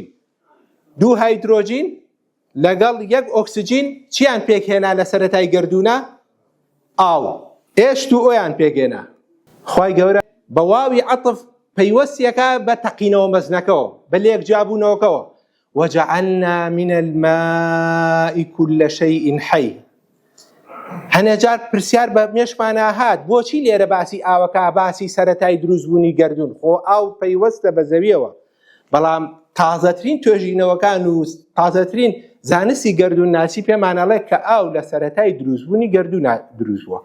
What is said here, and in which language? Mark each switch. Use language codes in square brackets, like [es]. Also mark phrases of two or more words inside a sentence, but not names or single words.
[ckb] 2 هایدرۆژین لەگەڵ 1 ئۆکسجین چیان پێکهێنا لە سەرەتای گەردوونە؟ ئاو. ئێشت و ئۆیان پێگێنا. خوای گەورە بە واوی عەطف پەیوەستیەکە بە تەقینەوە مەزنەکەەوە بە لێک جابوونەوەکەوە. [ar] وجعلنا من الماء كل شيء حي. [ckb] هەنێجار پرسیار بە مێشمانە هات بۆچی لێرە باسی ئاوەکە باسی سەرەتای دروستبوونی گەردوون؟ خۆ ئاو پەیوەستە بە زەویەوە، بەڵام تازەترین توێژینەوەکان و تازەترین زانستی گەردوون ناسی پێمانەڵێت کە ئاو لە سەرەتای دروستبوونی گەردوون دروست بووە.